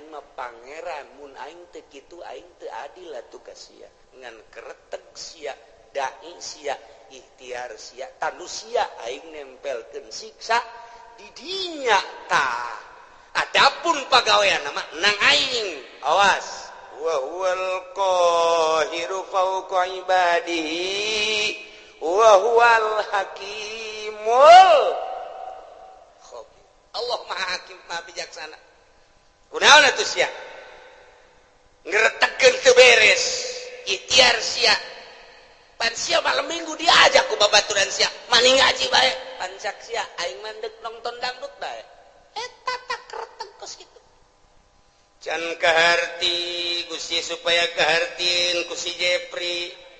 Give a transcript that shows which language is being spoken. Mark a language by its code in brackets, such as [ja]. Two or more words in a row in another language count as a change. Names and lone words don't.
[su] mah pangeran mun aing teu kitu aing teu adil atuh ka sia ngan kertek sia dai sia ikhtiar sia tanu sia aing nempelkeun siksa di dinya tah adapun pagawean nama nang aing awas [ar] وهو القاهر فوق عباده وهو الحكيم الخبير [su] Allah maha hakim maha bijaksana kunaon atuh sia ngretegkeun teu beres ikhtiar sia pan sia malam minggu diajak ku babaturan sia mani ngaji bae pan cak sia aing mandek nonton dangdut bae eta tak kertek kos kitu can kaharti Gusti supaya kahartin ku si Jepri